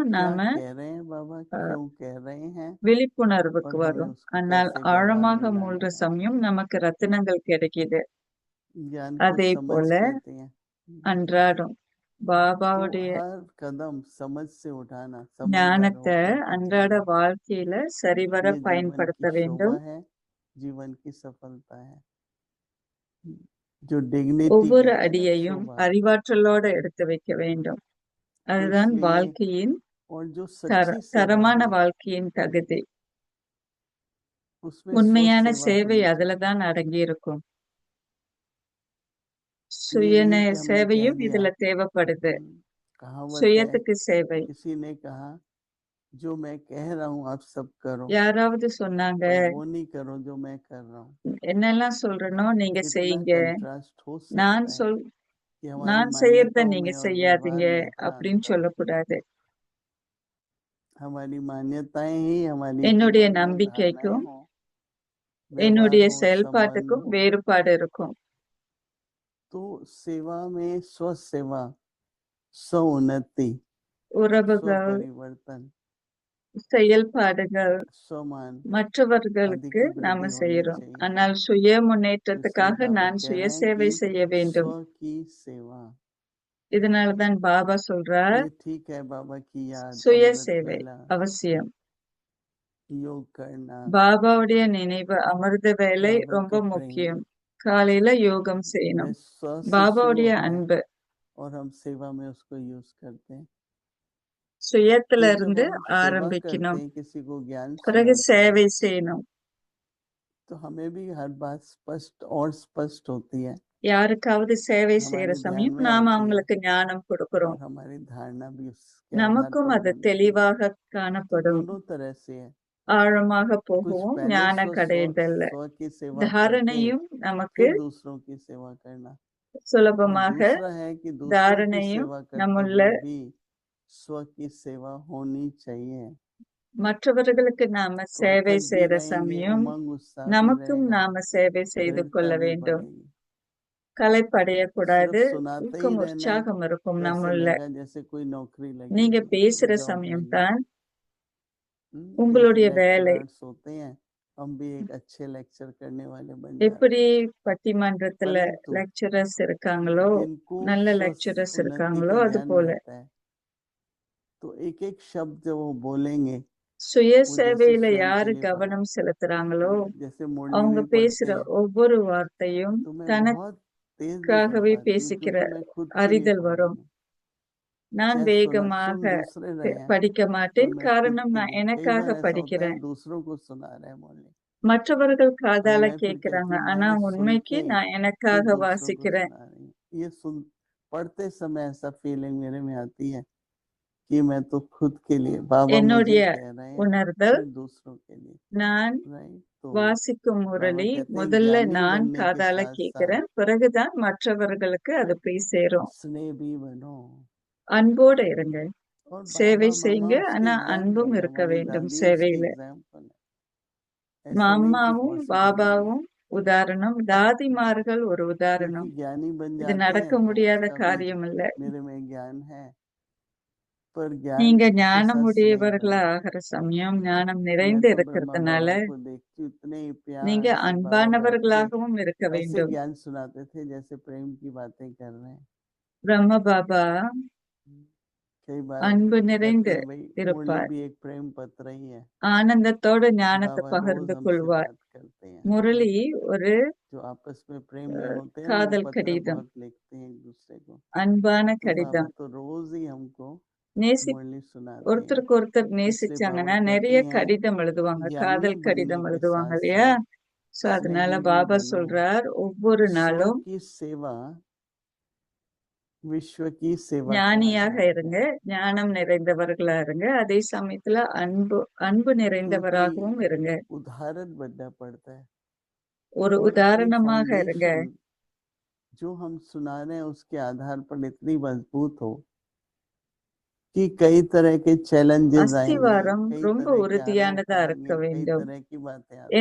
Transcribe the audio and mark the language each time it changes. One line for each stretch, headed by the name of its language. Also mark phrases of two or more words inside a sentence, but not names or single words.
Hindi: क्या
Tamil: நாம
Hindi: कह रहे हैं बाबा, क्यों कह रहे हैं,
Tamil: விழிப்புணர்வுக்கு
Hindi: और हमें
Tamil: வரும்.
Hindi: उसको
Tamil: ஆனால்
Hindi: कैसे गहराई
Tamil: ஆழமாக
Hindi: में लाना
Tamil: மூழ்கிற
Hindi: है।
Tamil: சமயம் நமக்கு ரத்தினங்கள் கிடைக்குது.
Hindi: ज्ञान को
Tamil: அதே
Hindi: समझ
Tamil: போல
Hindi: कहते हैं।
Tamil: அன்றாடம்
Hindi: तो
Tamil: பாபாவுடைய
Hindi: हर कदम समझ से उठाना, समझदार
Tamil: ஞானத்தை
Hindi: होकर के
Tamil: அன்றாட
Hindi: चलना,
Tamil: வாழ்க்கையில சரிவர
Hindi: ये जीवन
Tamil: பயன்படுத்த
Hindi: की
Tamil: வேண்டும்.
Hindi: शोभा है, जीवन की सफलता है। जो डिग्निटी
Tamil: ஒவ்வொரு
Hindi: कहते हैं ना,
Tamil: அடியையும்
Hindi: शोभा।
Tamil: அறிவாற்றலோட எடுத்து வைக்க வேண்டும்.
Hindi: तो
Tamil: அதுதான்
Hindi: इसलिए
Tamil: வாழ்க்கையின்
Hindi: और जो सच्ची सेवा
Tamil: தரமான
Hindi: है
Tamil: வாழ்க்கையின் தகுதி.
Hindi: उसमें
Tamil: உண்மையான
Hindi: स्व सेवा
Tamil: சேவை
Hindi: होनी चाहिए।
Tamil: அதுலதான் அடங்கி இருக்கும்.
Hindi: ये
Tamil: சுய
Hindi: नहीं कि हमने कह
Tamil: சேவையும்
Hindi: दिया।
Tamil: இதுல தேவைப்படுது.
Hindi: कहावत है,
Tamil: சுயத்துக்கு சேவை.
Hindi: किसी ने कहा जो मैं कह रहा हूँ आप सब करो,
Tamil: யாராவது சொன்னாங்க
Hindi: पर वो नहीं करो जो मैं कर रहा हूँ।
Tamil: என்னெல்லாம் சொல்றனோ நீங்க
Hindi: इतना
Tamil: செய்யுங்க,
Hindi: कंट्रास्ट हो
Tamil: நான்
Hindi: सकता है कि हमारी
Tamil: நான் செய்யறத
Hindi: मान्यताओं
Tamil: நீங்க
Hindi: में और
Tamil: செய்யாதீங்க
Hindi: व्यवहार में इतना
Tamil: அப்படின்னு
Hindi: अंतर हो।
Tamil: சொல்லக்கூடாது.
Hindi: हमारी मान्यताएं ही हमारी
Tamil: என்னுடைய
Hindi: जीवन में धारणाएं
Tamil: நம்பிக்கைக்கும்
Hindi: हो, व्यवहार
Tamil: என்னுடைய
Hindi: हो, संबंध
Tamil: செயல்பாட்டுக்கும்
Hindi: हो,
Tamil: வேறுபாடு இருக்கும்.
Hindi: तो सेवा में स्व सेवा, स्व उन्नति, स्व
Tamil: உறவுகள்,
Hindi: परिवर्तन,
Tamil: செயல்பாடுகள்
Hindi: स्वमान आदि
Tamil: மற்றவர்களுக்கு
Hindi: की
Tamil: நாம
Hindi: वृद्धि होनी
Tamil: செய்யறோம்.
Hindi: चाहिए।
Tamil: ஆனால் சுய
Hindi: तो इसलिए
Tamil: முன்னேற்றத்துக்காக
Hindi: बाबा
Tamil: நான்
Hindi: कह
Tamil: சுய
Hindi: रहे हैं
Tamil: சேவை
Hindi: कि
Tamil: செய்ய வேண்டும்.
Hindi: स्व की सेवा।
Tamil: இதனாலதான் பாபா சொல்றார்
Hindi: ये ठीक है, बाबा की याद,
Tamil: சுய
Hindi: अमृत
Tamil: சேவை
Hindi: वेला,
Tamil: அவசியம்.
Hindi: योग करना,
Tamil: பாபாவுடைய நினைவு அமிர்த வேலை
Hindi: जागृत
Tamil: ரொம்ப
Hindi: प्रेम,
Tamil: முக்கியம். காலையில யோகம்
Hindi: वह
Tamil: செய்யணும்.
Hindi: स्व से शुरू
Tamil: பாபாவுடைய
Hindi: होता है
Tamil: அன்பு
Hindi: और हम सेवा में उसको यूज करते हैं।
Tamil: சுயத்துல
Hindi: फिर जब
Tamil: இருந்து
Hindi: हम सेवा करते
Tamil: ஆரம்பிக்கணும்.
Hindi: हैं, किसी को ज्ञान
Tamil: பிறகு
Hindi: सुनाते हैं,
Tamil: சேவை செய்யணும்.
Hindi: तो हमें भी हर बात स्पष्ट और स्पष्ट होती है,
Tamil: யாருக்காவது சேவை செய்யற
Hindi: हमारे ध्यान
Tamil: சமயம்
Hindi: में
Tamil: நாம
Hindi: आती है
Tamil: அவங்களுக்கு ஞானம்
Hindi: और
Tamil: கொடுக்கிறோம்.
Hindi: हमारी धारणा भी उसके आधार
Tamil: நமக்கும்
Hindi: पर
Tamil: அது
Hindi: बनती है।
Tamil: தெளிவாக
Hindi: तो
Tamil: காணப்படும்.
Hindi: दोनों तरह से है।
Tamil: ஆழமாக
Hindi: कुछ
Tamil: போகவும்
Hindi: पहले
Tamil: ஞான
Hindi: स्व स्व
Tamil: கடைதல்ல
Hindi: स्व की सेवा करके
Tamil: தாரணையும் நமக்கு
Hindi: फिर दूसरों की सेवा करना, और
Tamil: சுலபமாக
Hindi: दूसरा है कि दूसरों की
Tamil: தாரணையும்
Hindi: सेवा करते
Tamil: நம்முள்ள
Hindi: हुए भी स्व की सेवा होनी चाहिए।
Tamil: மற்றவர்களுக்கு நாம
Hindi: तो
Tamil: சேவை
Hindi: अथक भी
Tamil: செய்யற
Hindi: रहेंगे,
Tamil: சமயம்
Hindi: उमंग उत्साह भी
Tamil: நமக்கும்
Hindi: रहेगा,
Tamil: நாம சேவை செய்து
Hindi: दृढ़ता
Tamil: கொள்ள
Hindi: भी
Tamil: வேண்டும்.
Hindi: बढ़ेगी।
Tamil: களைப்படையக்கூடாது.
Hindi: सिर्फ सुनाते ही
Tamil: ஊக்கம்
Hindi: रहना है
Tamil: உற்சாகம் இருக்கும்
Hindi: तो ऐसे
Tamil: நம்முள்ள.
Hindi: लगेगा जैसे कोई नौकरी लगी
Tamil: நீங்க
Hindi: हुई है,
Tamil: பேசுற
Hindi: जॉब
Tamil: சமயம்
Hindi: लगी।
Tamil: தான்
Hindi: एक
Tamil: உங்களுடைய வேலை.
Hindi: लेक्चरर्स होते हैं, हम भी एक अच्छे लेक्चर करने वाले बन जाते
Tamil: எப்படி
Hindi: हैं,
Tamil: பட்டிமன்றத்துல
Hindi: परंतु
Tamil: லெக்சரர்ஸ் இருக்காங்களோ
Hindi: जिनको
Tamil: நல்ல
Hindi: स्व
Tamil: லெக்சரர்ஸ்
Hindi: उन्नति
Tamil: இருக்காங்களோ
Hindi: का
Tamil: அது
Hindi: ज्ञान
Tamil: போல
Hindi: रहता है, तो एक एक शब्द जो वो बोलेंगे
Tamil: சுய
Hindi: वो जैसे
Tamil: சேவையில
Hindi: स्वयं के
Tamil: யாரு
Hindi: लिए
Tamil: கவனம் செலுத்துறாங்களோ
Hindi: जैसे मुरली
Tamil: அவங்க
Hindi: भी
Tamil: பேசுற
Hindi: पढ़ते हैं
Tamil: ஒவ்வொரு வார்த்தையும்
Hindi: तो मैं
Tamil: தனக்காகவே
Hindi: बहुत तेज नहीं पढ़ पाती हूँ
Tamil: பேசுகிற
Hindi: क्योंकि मैं खुद के लिए
Tamil: அறிதல்
Hindi: पढ़ रही
Tamil: வரும்.
Hindi: हूँ।
Tamil: நான்
Hindi: चाहे
Tamil: வேகமாக
Hindi: सुन दूसरे रहे हैं
Tamil: படிக்க
Hindi: पर
Tamil: மாட்டேன்,
Hindi: मैं खुद
Tamil: காரணம்
Hindi: के
Tamil: நான்
Hindi: लिए, कई
Tamil: எனக்காக
Hindi: बार ऐसा होता है
Tamil: படிக்கிறேன்.
Hindi: दूसरों को सुना रहे हैं मुरली
Tamil: மற்றவர்கள்
Hindi: और
Tamil: காதால
Hindi: मैं फिर
Tamil: கேக்குறாங்க,
Hindi: कहती हूँ
Tamil: ஆனா
Hindi: मैंने सुन
Tamil: உண்மைக்கு
Hindi: के
Tamil: நான்
Hindi: फिर
Tamil: எனக்காக
Hindi: दूसरों को
Tamil: வாசிக்கிறேன்.
Hindi: सुना रही हूँ। ये सुन पढ़ते समय ऐसा फीलिंग मेरे में आती है कि मैं तो खुद के लिए बाबा मुझे
Tamil: என்னுடைய
Hindi: कह रहे हैं
Tamil: உணர்தல்,
Hindi: फिर दूसरों के लिए
Tamil: நான்
Hindi: राइट। तो
Tamil: வாசிக்கும்
Hindi: बाबा
Tamil: முரளி
Hindi: कहते हैं
Tamil: முதல்ல
Hindi: ज्ञानी
Tamil: நான்
Hindi: बनने के
Tamil: காதால
Hindi: साथ साथ
Tamil: கேக்குறேன், பிறகுதான் மற்றவர்களுக்கு அது போய் சேரும்.
Hindi: स्नेह भी बनो
Tamil: அன்போட இருங்க,
Hindi: और
Tamil: சேவை
Hindi: बाबा
Tamil: செய்யுங்க,
Hindi: मामा उसके
Tamil: ஆனா
Hindi: एग्जाम्पल
Tamil: அன்பும்
Hindi: है,
Tamil: இருக்க
Hindi: हमारी
Tamil: வேண்டும்
Hindi: दादी उसके
Tamil: சேவையில.
Hindi: एग्जाम्पल है। ऐसा नहीं कि
Tamil: மாமாவும்
Hindi: पॉसिबल नहीं है
Tamil: பாபாவும் உதாரணம், தாதிமார்கள் ஒரு
Hindi: क्योंकि
Tamil: உதாரணம்.
Hindi: ज्ञानी बन
Tamil: இது
Hindi: जाते
Tamil: நடக்க
Hindi: हैं तो
Tamil: முடியாத
Hindi: उसका भी
Tamil: காரியம் இல்ல.
Hindi: मेरे में ज्ञान है पर ज्ञान
Tamil: நீங்க
Hindi: के साथ स्नेह
Tamil: ஞானமுடையவர்களா
Hindi: बनो।
Tamil: ஆகிற சமயம் ஞானம்
Hindi: मैं
Tamil: நிறைந்து
Hindi: तो ब्रह्मा
Tamil: இருக்கிறதுனால
Hindi: बाबा को देखती हूँ इतने
Tamil: நீங்க
Hindi: प्यार से बाबा बैठ के
Tamil: அன்பானவர்களாகவும் இருக்க
Hindi: ऐसे
Tamil: வேண்டும்.
Hindi: ज्ञान सुनाते थे जैसे प्रेम की बातें कर रहे हैं।
Tamil: பிரம்ம பாபா
Hindi: कई बार
Tamil: அன்பு
Hindi: कहते
Tamil: நிறைந்து
Hindi: हैं भाई मुरली
Tamil: இருப்பார்.
Hindi: भी एक प्रेम पत्र ही है।
Tamil: ஆனந்தத்தோட ஞானத்தை
Hindi: बाबा रोज
Tamil: பகிர்ந்து
Hindi: हमसे
Tamil: கொள்வார்.
Hindi: बात करते हैं।
Tamil: முரளி ஒரு
Hindi: जो आपस में प्रेम में होते हैं वो
Tamil: காதல்
Hindi: पत्र
Tamil: கடிதம்,
Hindi: बहुत लिखते हैं एक दूसरे को।
Tamil: அன்பான
Hindi: तो बाबा
Tamil: கடிதம்.
Hindi: तो रोज ही हमको
Tamil: நேசி
Hindi: मुरली सुनाते हैं।
Tamil: ஒருத்தருக்கு ஒருத்தர்
Hindi: इसलिए बाबा
Tamil: நேசிச்சாங்கன்னா
Hindi: कहती
Tamil: நிறைய
Hindi: हैं
Tamil: கடிதம் எழுதுவாங்க,
Hindi: ज्ञानी
Tamil: காதல்
Hindi: बनने
Tamil: கடிதம்
Hindi: के
Tamil: எழுதுவாங்க
Hindi: साथ
Tamil: இல்லையா?
Hindi: साथ
Tamil: சோ அதனால
Hindi: स्नेही भी
Tamil: பாபா
Hindi: बनो।
Tamil: சொல்றார், ஒவ்வொரு
Hindi: स्व
Tamil: நாளும்
Hindi: की सेवा विश्व की सेवा कहा
Tamil: ஞானியாக
Hindi: जाता
Tamil: இருங்க,
Hindi: है
Tamil: ஞானம் நிறைந்தவர்களா இருங்க, அதே சமயத்துல அன்பு
Hindi: क्योंकि
Tamil: நிறைந்தவராகவும் இருங்க.
Hindi: उदाहरण बनना पड़ता है
Tamil: ஒரு
Hindi: और अपनी
Tamil: உதாரணமாக இருங்க.
Hindi: फाउंडेशन जो हम सुना रहे हैं उसके आधार पर इतनी मजबूत हो कि कई तरह के चैलेंजेस आएंगे,
Tamil: அஸ்திவாரம்
Hindi: कई
Tamil: ரொம்ப
Hindi: तरह के आरोप
Tamil: உறுதியானதா இருக்க
Hindi: आएंगे, कई
Tamil: வேண்டும்.
Hindi: तरह की बातें आती हैं